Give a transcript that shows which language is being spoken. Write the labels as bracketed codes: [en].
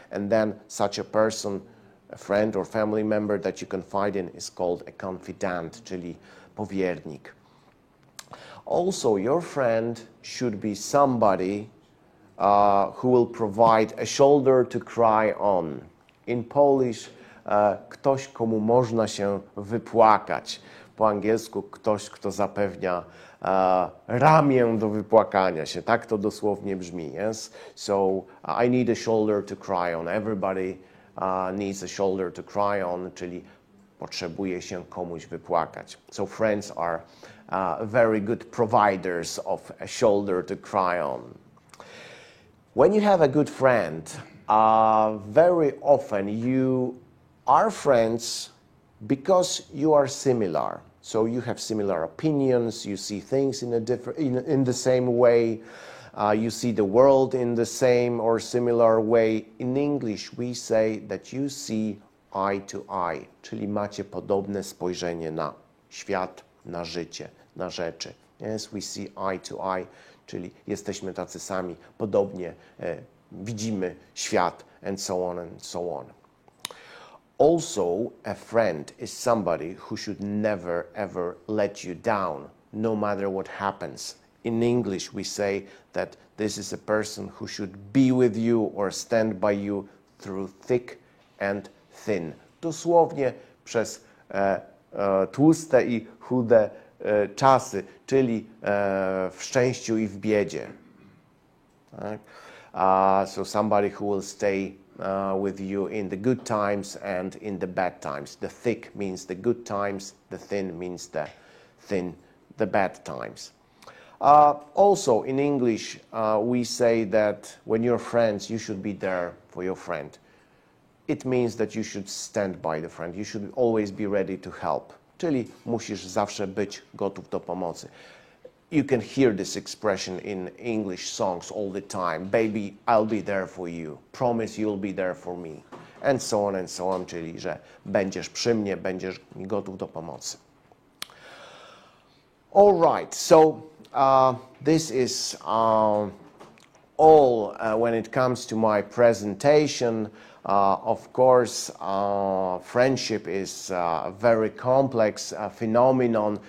[en] And then such a person, a friend or family member that you confide in, is called a confidant, [pl] czyli powiernik. [en] Also, your friend should be somebody who will provide a shoulder to cry on. In Polish, [pl] ktoś, komu można się wypłakać. Po angielsku ktoś, kto zapewnia ramię do wypłakania się. Tak to dosłownie brzmi. [en] Yes? So, I need a shoulder to cry on. Everybody needs a shoulder to cry on, [pl] czyli potrzebuje się komuś wypłakać. [en] So friends are very good providers of a shoulder to cry on. When you have a good friend, very often you are friends because you are similar. So you have similar opinions, you see things in the same way, you see the world in the same or similar way. In English we say that you see eye to eye, [pl] czyli macie podobne spojrzenie na świat, na życie, na rzeczy. [en] Yes, we see eye to eye, [pl] czyli jesteśmy tacy sami, podobnie widzimy świat, [en] and so on and so on. Also, a friend is somebody who should never ever let you down, no matter what happens. In English we say that this is a person who should be with you or stand by you through thick and thin. [pl] Dosłownie przez tłuste i chude czasy, czyli w szczęściu i w biedzie. Tak? [en] So somebody who will stay with you in the good times and in the bad times. The thick means the good times, the thin means the bad times. Also in English we say that when you're friends you should be there for your friend. It means that you should stand by the friend. You should always be ready to help. [pl] Czyli musisz zawsze być gotów do pomocy. [en] You can hear this expression in English songs all the time. Baby, I'll be there for you. Promise you'll be there for me. And so on, [pl] czyli że będziesz przy mnie, będziesz gotów do pomocy. [en] All right, so this is all when it comes to my presentation. Of course, friendship is a very complex phenomenon.